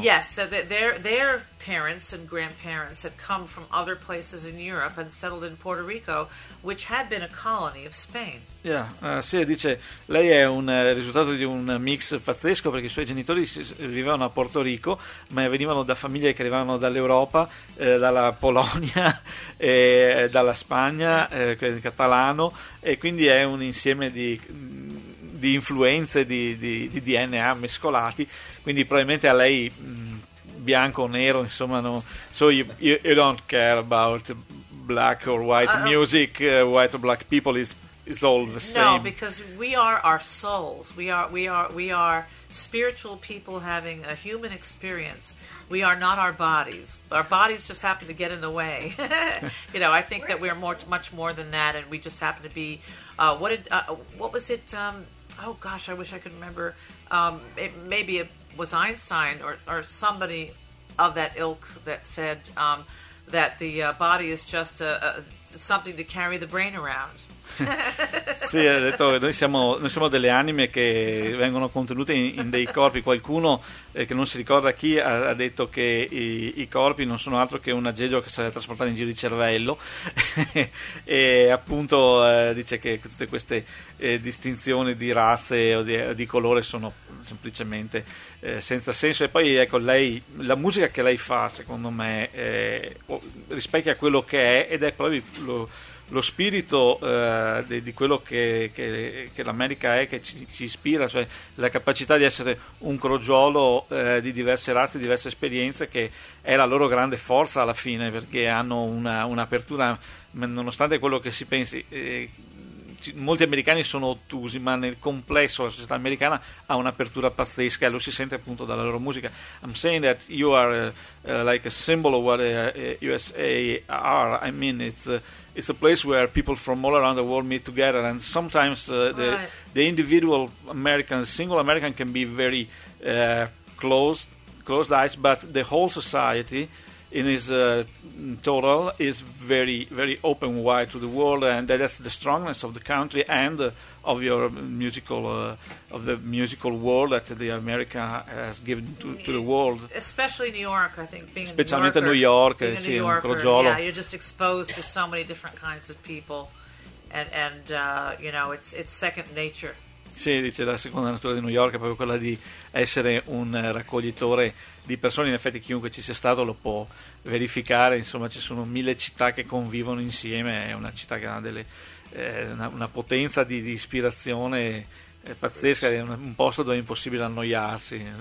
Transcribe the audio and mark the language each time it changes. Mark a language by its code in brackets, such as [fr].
[en] Yes, so their parents and grandparents had come from other places in Europe and settled in Puerto Rico, which had been a colony of Spain. Yeah, [it] sì, dice, lei è un risultato di un mix pazzesco, perché i suoi genitori vivevano a Puerto Rico, ma venivano da famiglie che arrivavano dall'Europa, dalla Polonia, dalla Spagna, catalano, e quindi è un insieme di influenze, di DNA mescolati, quindi probabilmente a lei bianco o nero, insomma, no. [en] So you don't care about black or white music, white or black people, is all the same. No, because we are our souls. We are spiritual people having a human experience. We are not our bodies. Our bodies just happen to get in the way. You know, I think that we are much more than that, and we just happen to be. I wish I could remember. Maybe it was Einstein or somebody of that ilk that said that the body is just something to carry the brain around. [it] Sì, ha detto, noi siamo delle anime che vengono contenute in dei corpi. Qualcuno che non si ricorda chi ha detto che i corpi non sono altro che un aggeggio che sarebbe trasportato in giro il cervello. E appunto dice che tutte queste distinzioni di razze o di colore sono semplicemente senza senso. E poi, ecco, lei, la musica che lei fa, secondo me, rispecchia quello che è, ed è proprio lo spirito di quello che l'America è, che ci ispira, cioè la capacità di essere un crogiolo di diverse razze, diverse esperienze, che è la loro grande forza alla fine, perché hanno un'apertura, nonostante quello che si pensi, molti americani sono ottusi, ma nel complesso la società americana ha un'apertura pazzesca e lo si sente appunto dalla loro musica. [en] I'm saying that you are like a symbol of what USA are. I mean, it's a place where people from all around the world meet together, and sometimes the individual American, single American, can be very closed eyes, but the whole society in his total is very, very open wide to the world, and that's the strongness of the country and of your musical, of the musical world that the America has given to the world. Especially New York, I think. Being [it] specialmente [en] a New Yorker, [it] New York, [en] being a New Yorker, yeah, you're just exposed to so many different kinds of people, and you know, it's second nature. [it] Sì, dice, la seconda natura di New York è proprio quella di essere un raccoglitore di persone. In effetti chiunque ci sia stato lo può verificare, insomma ci sono mille città che convivono insieme, è una città che ha delle, una potenza di ispirazione pazzesca, è un posto dove è impossibile annoiarsi.